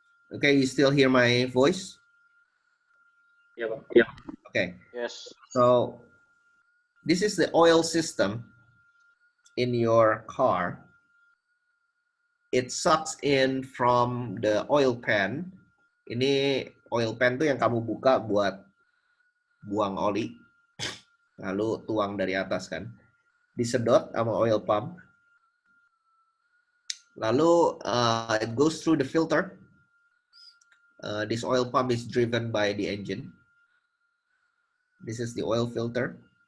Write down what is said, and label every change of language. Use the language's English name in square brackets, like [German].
[English] Okay, you still hear my voice? [Indonesian] Ya, Pak. [English] Okay, Yes. so this is the oil system in your car. It sucks in from the oil pan. [Indonesian] Ini oil pan tuh yang kamu buka buat buang oli, lalu tuang dari atas kan. Disedot sama oil pump. [English] Lalu it goes through the filter. This oil pump is driven by the engine. This is the oil filter.